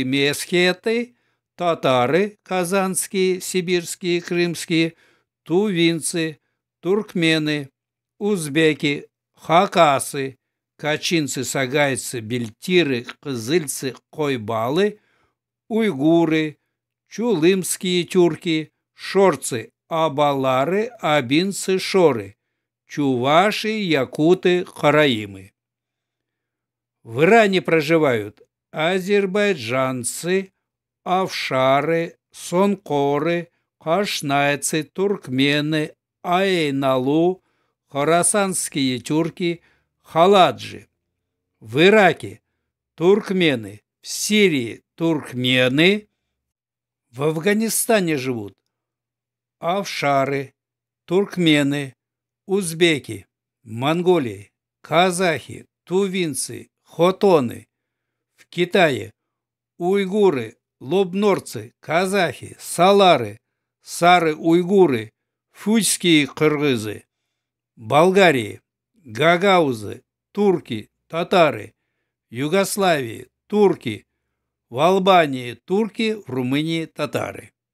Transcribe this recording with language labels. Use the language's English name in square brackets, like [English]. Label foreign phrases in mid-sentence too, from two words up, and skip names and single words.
[Russian] месхеты, татары, казанские, сибирские, крымские, тувинцы, туркмены, узбеки, хакасы, качинцы, сагайцы, бельтиры, кызыльцы, койбалы, уйгуры, чулымские тюрки, шорцы, абалары, абинцы, шоры, чуваши, якуты, караимы. В Иране проживают азербайджанцы, афшары, сонкоры, хашнайцы, туркмены, айналу, хорасанские тюрки, халаджи. В Ираке туркмены, в Сирии туркмены, в Афганистане живут афшары, туркмены, узбеки, в Монголии казахи, тувинцы, хотоны, в Китае уйгуры, лобнорцы, казахи, салары, сары-уйгуры, фуйские кыргызы, Болгарии гагаузы, турки, татары, Югославии турки, в Албании турки, в Румынии татары.